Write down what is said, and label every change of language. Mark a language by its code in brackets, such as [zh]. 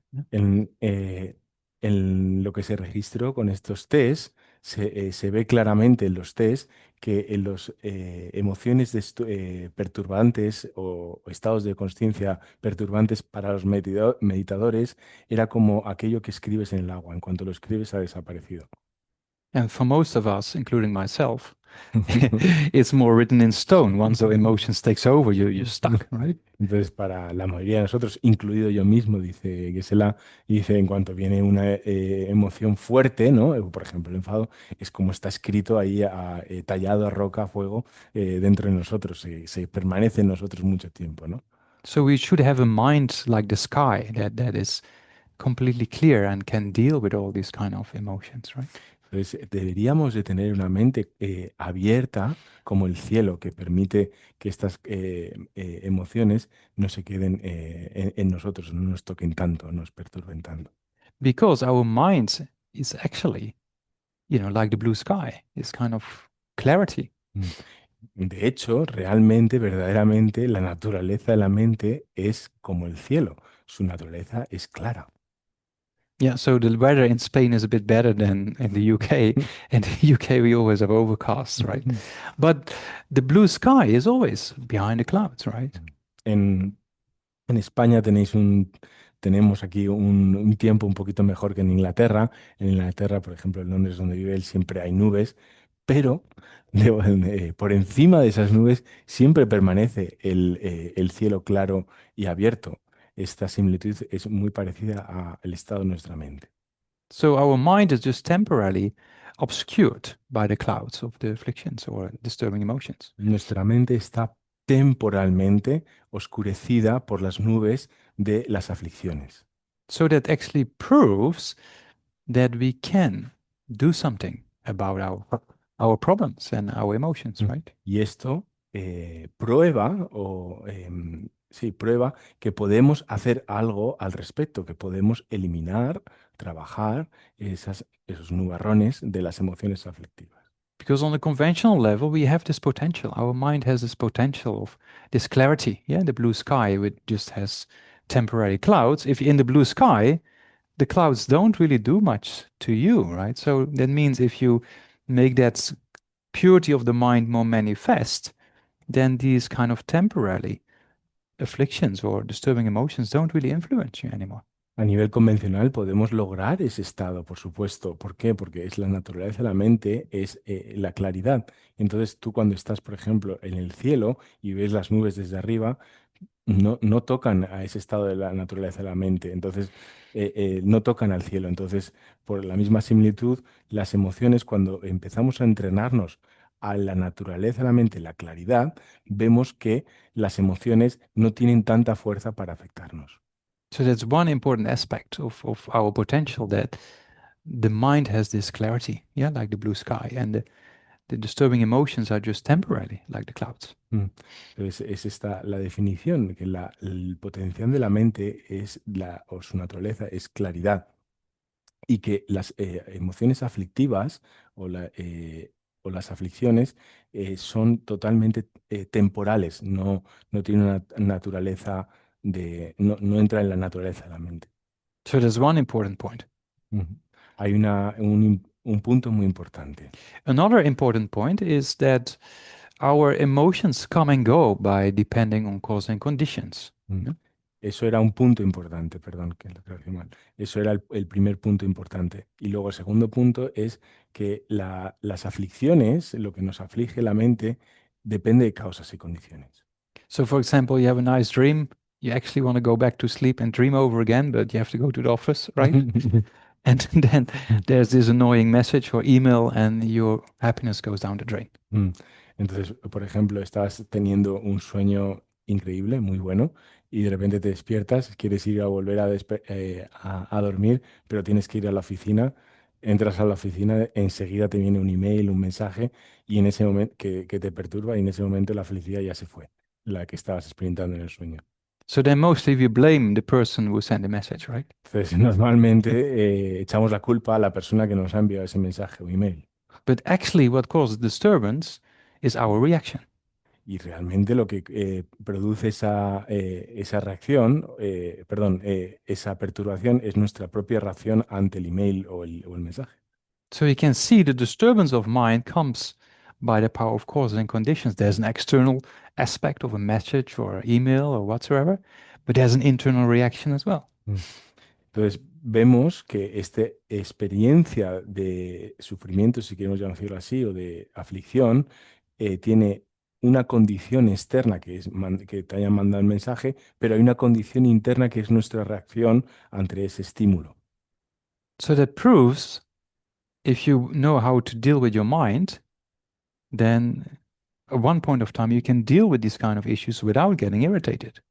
[es] Yeah. En lo que se registró con estos test, se ve claramente en los test que en las emociones perturbantes o estados de conciencia perturbantes para los meditadores era como aquello que escribes en el agua. En cuanto lo escribes ha desaparecido. [en] And for most of us, including myself, it's more written in stone. Once the emotions takes over, you're stuck, right? [es] Entonces, para la mayoría de nosotros, incluido yo mismo, dice Gesela, dice, en cuanto viene una emoción fuerte, ¿no? Por ejemplo, el enfado, es como está escrito ahí, tallado a roca, a fuego, dentro de nosotros, se permanece en nosotros mucho tiempo, ¿no? [en] So we should have a mind like the sky that is completely clear and can deal with all these kind of emotions, right? [es] Entonces, deberíamos de tener una mente abierta como el cielo, que permite que estas emociones no se queden en nosotros, no nos toquen tanto, no nos perturben tanto. [en] Because our mind is actually, like the blue sky, is kind of clarity. Mm. [es] De hecho, realmente, verdaderamente, la naturaleza de la mente es como el cielo. Su naturaleza es clara. [en] Yeah, so the weather in Spain is a bit better than in the UK. In the UK, we always have overcasts, right? But the blue sky is always behind the clouds, right? [es] En, En España tenemos aquí un tiempo un poquito mejor que en Inglaterra. En Inglaterra, por ejemplo, en Londres, donde vive él, siempre hay nubes, pero por encima de esas nubes siempre permanece el cielo claro y abierto. Esta similitud es muy parecida al estado de nuestra mente. [en] So our mind is just temporarily obscured by the clouds of the afflictions or disturbing emotions. [es] Nuestra mente está temporalmente oscurecida por las nubes de las aflicciones. [en] So that actually proves that we can do something about our problems and our emotions, Mm. right? [es] Y esto prueba, sí, prueba que podemos hacer algo al respecto, que podemos eliminar, trabajar esos nubarrones de las emociones aflictivas. [en] Because on the conventional level, we have this potential. Our mind has this potential of this clarity. Yeah, the blue sky, which just has temporary clouds. If in the blue sky, the clouds don't really do much to you, right? So that means if you make that purity of the mind more manifest, then these kind of temporary afflictions or disturbing emotions don't really influence you anymore. [es] A nivel convencional podemos lograr ese estado, por supuesto. ¿Por qué? Porque es la naturaleza de la mente, es la claridad. Entonces tú cuando estás, por ejemplo, en el cielo y ves las nubes desde arriba, no tocan a ese estado de la naturaleza de la mente, entonces no tocan al cielo. Entonces, por la misma similitud, las emociones, cuando empezamos a entrenarnos a la naturaleza de la mente, la claridad, vemos que las emociones no tienen tanta fuerza para afectarnos. [en] So that's one important aspect of our potential that the mind has this clarity, yeah, like the blue sky, and the disturbing emotions are just temporary, like the clouds. Mm. [es] Entonces, es esta la definición, que el potencial de la mente o su naturaleza es claridad. Y que las emociones aflictivas o, o las aflicciones son totalmente temporales, no tienen una naturaleza no entra en la naturaleza de la mente. [en] So there's one important point. Ujú. [es] Hay un punto muy importante. [en] Another important point is that our emotions come and go by depending on cause and conditions. Mm. Yeah? [es] Eso era un punto importante, perdón, que lo traducí mal. Eso era el primer punto importante. Y luego el segundo punto es que las aflicciones, lo que nos aflige la mente, depende de causas y condiciones. [en] So, for example, you have a nice dream. You actually want to go back to sleep and dream over again, but you have to go to the office, right? And then there's this annoying message or email, and your happiness goes down the drain. Mm. [es] Entonces, por ejemplo, estás teniendo un sueño increíble, muy bueno, y de repente te despiertas, quieres ir a volver a dormir, pero tienes que ir a la oficina. Entras a la oficina, enseguida te viene un email, un mensaje, y en ese momento que te perturba, y en ese momento la felicidad ya se fue, la que estabas experimentando en el sueño. [en] So then mostly we blame the person who sent the message, right? [es] Entonces, normalmente echamos la culpa a la persona que nos ha enviado ese mensaje o email. [en] But actually, what causes disturbance is our reaction. [es] Y realmente lo que produce esa reacción, perdón, esa perturbación es nuestra propia reacción ante el email o el mensaje. [en] So you can see the disturbance of mind comes by the power of causes and conditions. There's an external aspect of a message or email or whatsoever, but there's an internal reaction as well. [es] Mm. Entonces, vemos que esta experiencia de sufrimiento, si queremos decirlo así, o de aflicción, tiene una condición externa que es que te hayan mandado el mensaje, pero hay una condición interna que es nuestra reacción ante ese estímulo. [en] So that proves if you know how to deal with your mind, then at one point of time you can deal with these kind of issues without getting irritated.